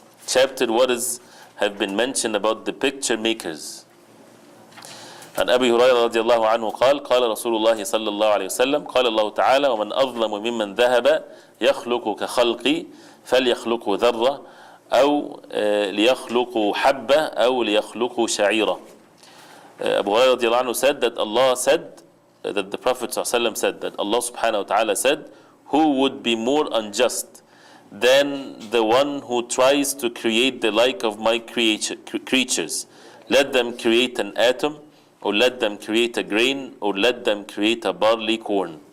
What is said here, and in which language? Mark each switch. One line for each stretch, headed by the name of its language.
English: Chapter what have been mentioned about the picture makers.
Arabic: عن أبي هريرة رضي الله عنه قال قال رسول الله صلى الله عليه وسلم قال الله تعالى ومن أظلم ممن ذهب يخلق كخلقي فليخلق ذرة أو ليخلق حبة أو ليخلق شعيرة.
English: Abu Hurairah
Arabic: رضي الله عنه
English: said that Allah said, that the Prophet
Arabic: صلى الله عليه وسلم
English: said, that Allah subhanahu wa ta'ala said, who would be more unjust than the one who tries to create the like of my creatures? Let them create an atom, or let them create a grain, or let them create a barley corn.